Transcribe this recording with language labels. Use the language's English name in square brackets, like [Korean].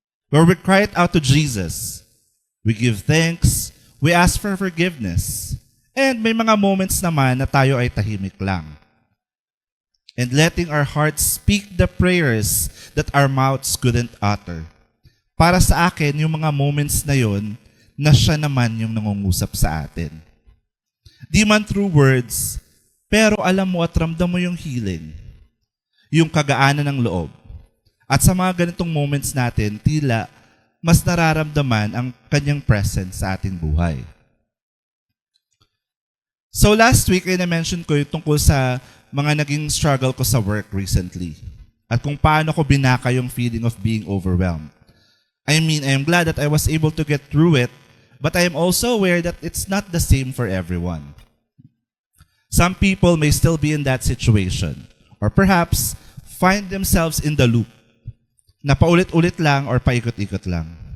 [English] Where we cry out to Jesus, we give thanks, we ask for forgiveness, and [Filipino] may mga moments naman na tayo ay tahimik lang. [English] And letting our hearts speak the prayers that our mouths couldn't utter. [Filipino] Para sa akin, yung mga moments na yon, na siya naman yung nangungusap sa atin. Di man [English] through words, [Filipino] pero alam mo at ramdam mo yung healing. Yung kagaanan ng loob. At sa mga ganitong moments natin, tila mas nararamdaman ang kanyang presence sa ating buhay. [English] So last week, [Filipino] ay na-mention ko yung tungkol sa mga naging struggle ko sa work recently. At kung paano ko binaka yung [English] feeling of being overwhelmed. I mean, I am glad that I was able to get through it, but I am also aware that it's not the same for everyone. Some people may still be in that situation. Or perhaps, find themselves in the loop [Filipino] na paulit-ulit lang [English] or [Filipino] paikot-ikot lang.